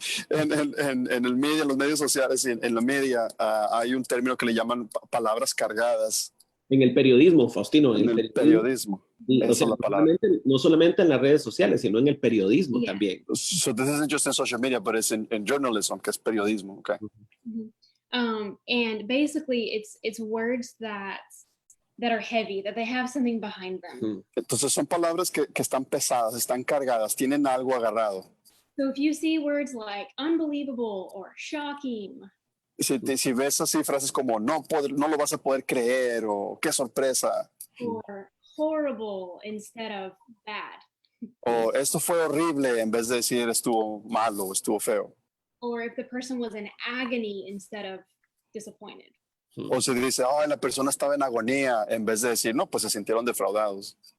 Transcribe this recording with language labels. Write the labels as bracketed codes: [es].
[es] en el medio, en los medios sociales y en la media hay un término que le llaman palabras cargadas. En el periodismo, Faustino. En el periodismo. Y, Esa o sea, es la palabra. no solamente en las redes sociales, sino en el periodismo [en] Yeah. [es] también. [en] So this isn't just in social media, but it's in journalism, que es periodismo. Okay? And basically, it's words that are heavy, that they have something behind them. [es] Entonces son palabras que están pesadas, están cargadas, tienen algo agarrado. [en] So if you see words like unbelievable or shocking, [es] Si ves así frases como no lo vas a poder creer o qué sorpresa [en] or horrible instead of bad, [es] o esto fue horrible en vez de decir estuvo malo o estuvo feo, [en] or if the person was in agony instead of disappointed. [es] o si dice la persona estaba en agonía en vez de decir no, pues se sintieron defraudados.